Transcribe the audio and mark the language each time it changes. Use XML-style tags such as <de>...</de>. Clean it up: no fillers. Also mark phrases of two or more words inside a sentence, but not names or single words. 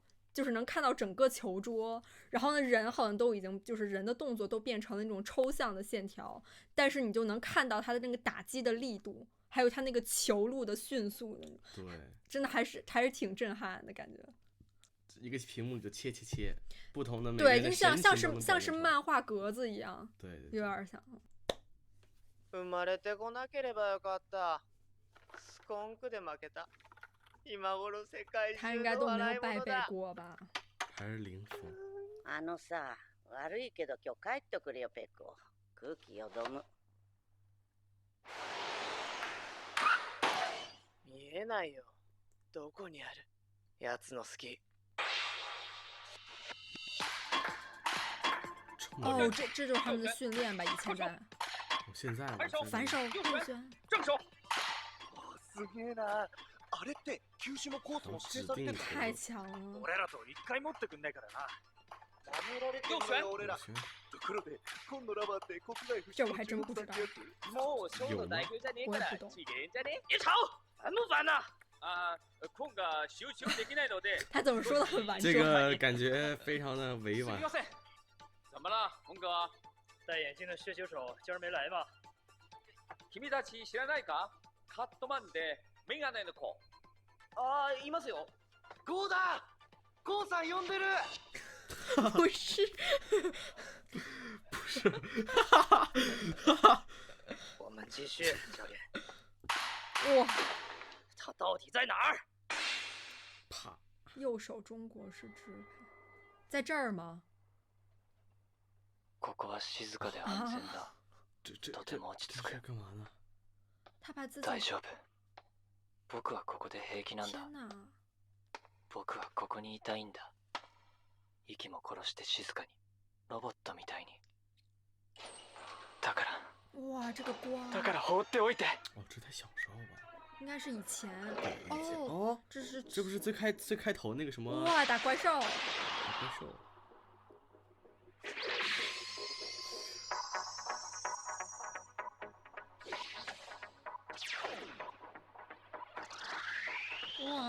<zh>就是能看到整个球桌，然后呢，人好像都已经就是人的动作都变成了那种抽象的线条，但是你就能看到他的那个打击的力度，还有他那个球路的迅速，对，真的还是挺震撼的感觉。一个屏幕就切，不同的对，就像是漫画格子一样，对，有点像。</zh> <ja>生まれてこなければよかった。スコンクで負けた。</ja> <zh>他应该都没有背过吧？还是零分。</zh> <ja>さ、悪いけど今日帰ってくれよペコ。空気よどむ。見えないよ。どこにある？奴の好き。</ja> <zh>哦，这就是他们的训练吧？以前在。现在反手右旋，正手。</zh> <ja>すげえな。あれって球種もコースも指定されてるの？</ja> <zh>太強了。</zh> <ja>俺らと一回持ってくんないからな。舐められてるのよ俺ら。ところで今度ラバーって国内不</ja> <zh>这我还真不知道。</zh> <ja>もうショーの代表じゃねえから違えんじゃねえ？</ja> <zh>吵！烦不烦呐？</zh> <ja>空が集中できないので。</ja> <zh>他怎么说的很婉转？这个感觉非常的委婉。怎么了，文哥？戴眼镜的射球手今儿没来吗？</zh> <ja>君たち知らないか？カットマンでメガネの子。ああ、いますよ。ゴーだ。ゴーさん呼んでる。</ja> <zh>不是。不是，我们继续，教练。哇，他到底在哪儿？啪！右手中国式支配，在这儿吗？</zh> <ja>ここは静かで安全だ。とても落ち着く。</ja> <zh>干嘛呢？他把自己。</zh> <ja>大丈夫。僕はここで平気なんだ。</ja> <zh>天哪！</zh> <ja>僕はここにいたいんだ。息も殺して静かに、ロボットみたいに。だから。</ja> <zh>哇，这个光。</zh> <ja>だから放っておいて。</ja> <zh>哦，这太小时候吧。应该是以前。哦，这不是最开头那个什么？哇，打怪兽。打怪兽。哇！</zh>